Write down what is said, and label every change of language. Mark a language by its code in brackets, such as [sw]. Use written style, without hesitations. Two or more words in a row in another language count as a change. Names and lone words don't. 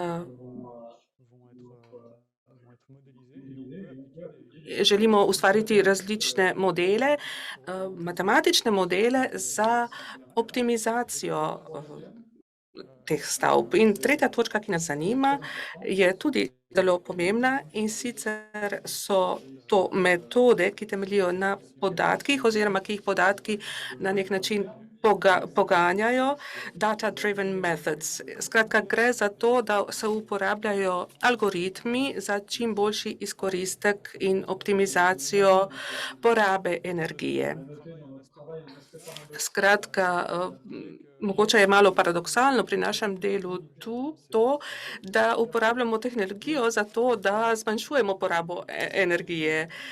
[sl] Želimo ustvariti različne modele, matematične modele za optimizacijo teh stavb. In tretja točka, ki nas zanima, je tudi zelo pomembna in sicer so to metode, ki temeljijo na podatkih oziroma ki jih podatki na nek način poganjajo, [en] data-driven methods. [sl] Skratka, gre za to, da se uporabljajo algoritmi za čim boljši izkoristek in optimizacijo porabe energije. Skratka, mogoče je malo paradoksalno pri našem delu tu to, da uporabljamo tehnologijo za to, da zmanjšujemo porabo energije.